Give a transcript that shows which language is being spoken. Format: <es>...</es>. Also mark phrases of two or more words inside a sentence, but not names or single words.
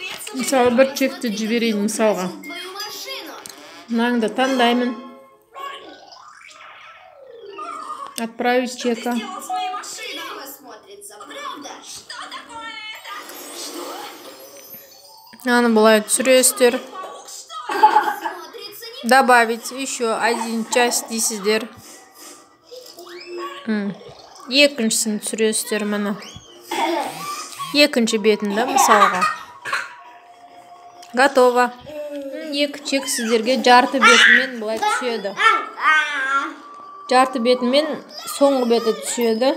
<kk>Мысалы бір чекті жіберейін мысалға. Мынаңды таңдаймын.</kk> <ru>Отправить чека.</ru> <kk>Аны былай түсіресіздер.</kk> <ru>Добавить еще один часть дейсіздер.</ru> <kk>Екіншісін түсіресіздер міне. Екінші бетінде мысалға.</kk> <ru>Готово.</ru> <kk>Екі чек сіздерге жарты бетімен былай түседі. Жарты бетімен соңғы беті түседі.</kk>